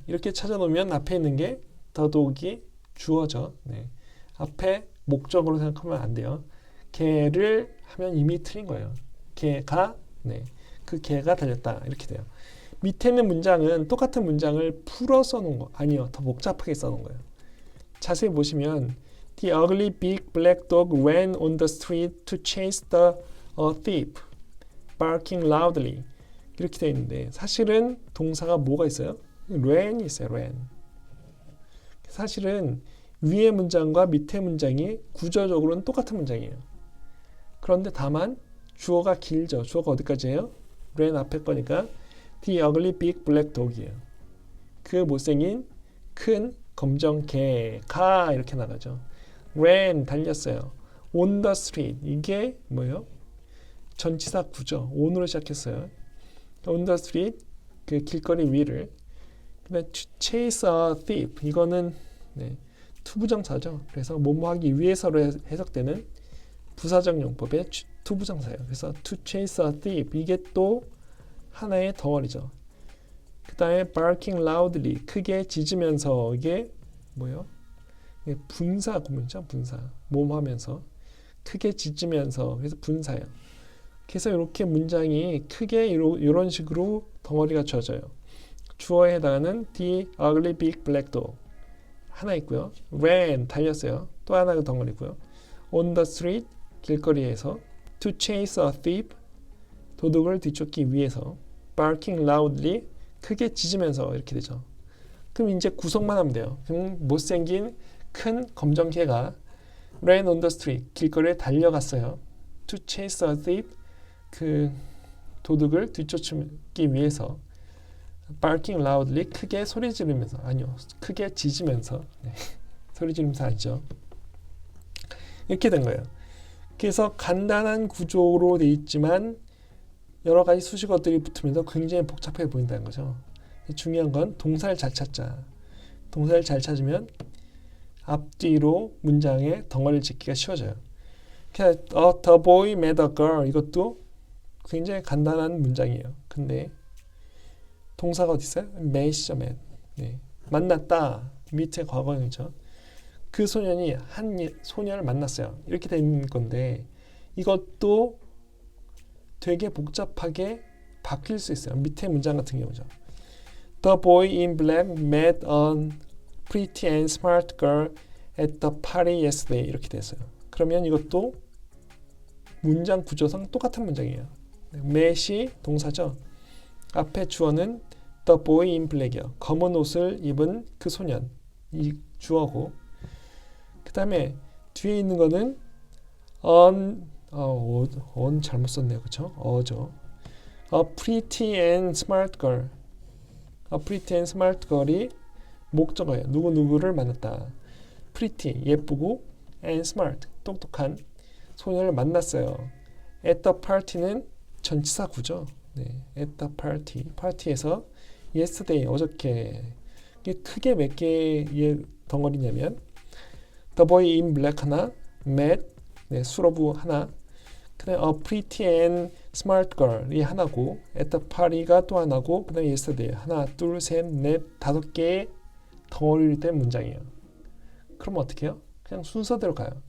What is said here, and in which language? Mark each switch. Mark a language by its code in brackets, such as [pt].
[ko] 이렇게 찾아놓으면 앞에 있는 게 the dog이 주어져. 네. 앞에 목적으로 생각하면 안 돼요. 개를 하면 이미 틀린 거예요. 개가 네, 그 개가 달렸다 이렇게 돼요. 밑에 있는 문장은 똑같은 문장을 풀어 써놓은 거 아니요, 더 복잡하게 써놓은 거예요. 자세히 보시면 [en] The ugly big black dog ran on the street to chase the thief, barking loudly. [ko] 이렇게 되어 있는데 사실은 동사가 뭐가 있어요? ran이 있어요. ran. 사실은 위의 문장과 밑의 문장이 구조적으로는 똑같은 문장이에요. 그런데 다만 주어가 길죠. 주어가 어디까지예요? [en] ran [ko] 앞에 거니까 [en] The ugly big black dog이에요. [ko] 그 못생긴 큰 검정 개가 이렇게 나가죠. ran 달렸어요. [en] on the street 이게 뭐예요? [ko] 전치사 구죠. on으로 시작했어요. [en] on the street [ko] 그 길거리 위를. 그다음에 [en] chase a thief [ko] 이거는 네, 투부정사죠. 그래서 뭐뭐하기 위해서로 해석되는 부사적 용법의 투부정사예요. 그래서 [en] to chase a thief [ko] 이게 또 하나의 덩어리죠. 그 다음에 [en] barking loudly [ko] 크게 짖으면서 이게 뭐예요? 분사 구문이죠. 분사 몸하면서 크게 짖으면서 그래서 분사예요. 그래서 이렇게 문장이 크게 이런 식으로 덩어리가 주어져요. 주어에 해당하는 [en] the ugly big black dog [ko] 하나 있고요. ran 달렸어요. 또 하나가 덩어리고요. [en] on the street [ko] 길거리에서 [en] to chase a thief [ko] 도둑을 뒤쫓기 위해서 [en] barking loudly [ko] 크게 짖으면서 이렇게 되죠. 그럼 이제 구성만 하면 돼요. 그럼 못생긴 큰 검정 개가 [en] ran on the street [ko] 길거리에 달려갔어요. [en] to chase a thief [ko] 그 도둑을 뒤쫓기 위해서 [en] barking loudly [ko] 크게 소리 지르면서 아니요 크게 짖으면서 네. 소리 지르면서 아니죠. 이렇게 된 거예요. 그래서 간단한 구조로 돼 있지만 여러 가지 수식어들이 붙으면서 굉장히 복잡해 보인다는 거죠. 중요한 건 동사를 잘 찾자. 동사를 잘 찾으면 앞뒤로 문장의 덩어리를 짓기가 쉬워져요. [en] The boy met a girl [ko] 이것도 굉장히 간단한 문장이에요. 근데 동사가 어디 있어요? met이죠, met. 네. 만났다. 밑에 과거형이죠. 그 소년이 한 소녀를 만났어요. 이렇게 된 건데 이것도 되게 복잡하게 바뀔 수 있어요. 밑에 문장 같은 경우죠. [en] The boy in black met a pretty and smart girl at the party yesterday 이렇게 됐어요. [ko] 그러면 이것도 문장 구조상 똑같은 문장이에요. met이 동사죠. 앞에 주어는 [en] the boy in black [ko] 이요. 검은 옷을 입은 그 소년 이 주어고 그 다음에 뒤에 있는 거는 on 잘못 썼네요. 그쵸? 어죠. [en] A pretty and smart girl. A pretty and smart girl이 목적어예요. [ko] 누구누구를 만났다. pretty, 예쁘고 and smart, 똑똑한 소녀를 만났어요. At the party는 전치사 구죠. 네, at the party, 파티에서 yesterday, 어저께 이게 크게 몇 개의 덩어리냐면 [en] The boy in black [ko] 하나, met, 네, 수로부 하나, 그다음에 [en] a pretty and smart girl [ko] 이 하나고 [en] at the party [ko] 가 또 하나고 그다음에 yesterday 하나, 둘, 셋, 넷, 다섯 개의 덩어리를 뗀 문장이에요. 그럼 어떻게 해요? 그냥 순서대로 가요.